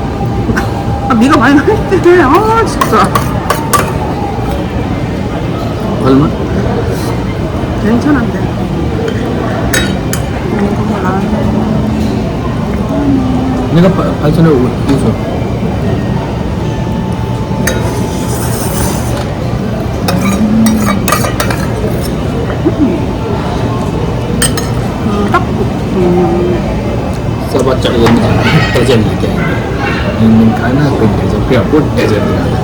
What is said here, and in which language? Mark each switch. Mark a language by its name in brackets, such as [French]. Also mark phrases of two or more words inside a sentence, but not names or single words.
[Korean] 아, 네가 많이 했대. 아, 진짜. 얼마? 괜찮은데. 이거 나는 내가 8,000원 웃어. [Hindi] सब अच्छा डेजर्ट लेके आएंगे इंडियन खाना फिर डेजर्ट फिर आपको डेजर्ट दिखाना